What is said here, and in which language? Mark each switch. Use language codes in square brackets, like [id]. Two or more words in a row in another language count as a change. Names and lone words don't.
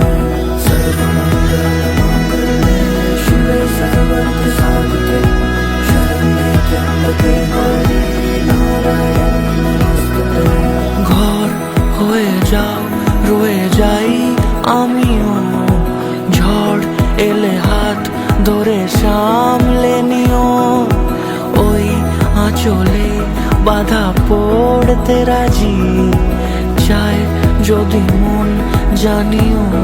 [sa] सर्वमङ्गलमाङ्गल्ये शिवे सर्वार्थसाधिके शरण्ये त्र्यम्बके गौरी नारायणी नमोऽस्तुते। [bn] ঘর হয়ে যাও রয়ে যাই আমিও, ঝড় এলে হাত ধরে সামলে নিও। ওই আঁচলে বাধা পড়তে রাজি, চাই যদি মন জানিও।